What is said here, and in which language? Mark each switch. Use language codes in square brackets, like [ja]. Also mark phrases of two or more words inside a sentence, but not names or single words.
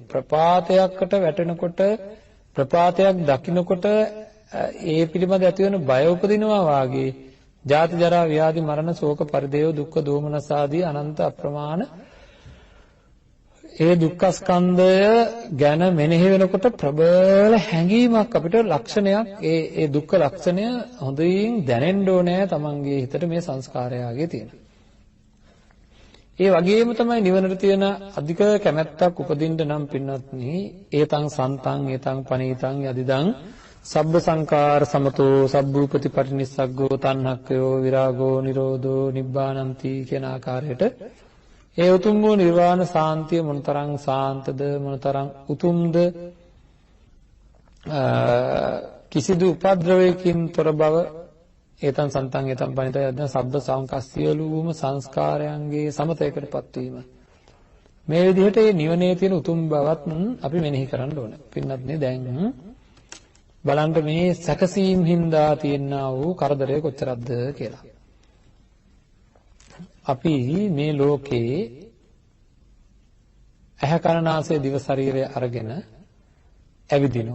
[si] ප්‍රපාතයකට වැටෙනකොට, ප්‍රපාතයක් දකින්නකොට ඒ පිළිබඳ ඇති වෙන බය උපදිනවා වාගේ ජාති ජරා ව්‍යාධි මරණ ශෝක පරිදේව දුක්ඛ දෝමනස ආදී අනන්ත අප්‍රමාණ ඒ දුක්ඛ ස්කන්ධය ගැන මෙනෙහි වෙනකොට ප්‍රබල හැඟීමක් අපිට ලක්ෂණයක් ඒ දුක්ඛ ලක්ෂණය හොඳින් දැනෙන්න ඕනේ තමන්ගේ හිතට මේ සංස්කාරයගේ තියෙන. ඒ වගේම තමයි නිවනට තියෙන අධික කැමැත්තක් උපදින්න නම් පින්වත්නි [pi] ඒතං සන්තං ඒතං පනීතං යදිදං සබ්බ සංකාර සමතෝ සබ්බූපති පටිනිස්සග්ගෝ තණ්හක්ඛයෝ විරාගෝ නිරෝධෝ නිබ්බානන්ති [si] කියන ආකාරයට ඒ උතුම් වූ නිර්වාණ සාන්තිය මොනතරම් සාන්තද මොනතරම් උතුම්ද කිසිදු උපද්‍රවයකින් තොර බව [pi] ඒතං සන්තං ඒතං පනිතය යද්ද සබ්බ සංකස් [si] සියලුම සංස්කාරයන්ගේ සමතයකටපත් වීම මේ විදිහට මේ නිවනේ තියෙන උතුම් බවත් අපි මෙනෙහි කරන්න ඕන. පින්නත් දැන් බලන්න මේ සැකසීම් හින්දා තියෙනා වූ කරදරය කොච්චරක්ද කියලා. අපි මේ ලෝකේ ඇහැ කන නාසය දිව ශරීරය අරගෙන ඇවිදිනවා.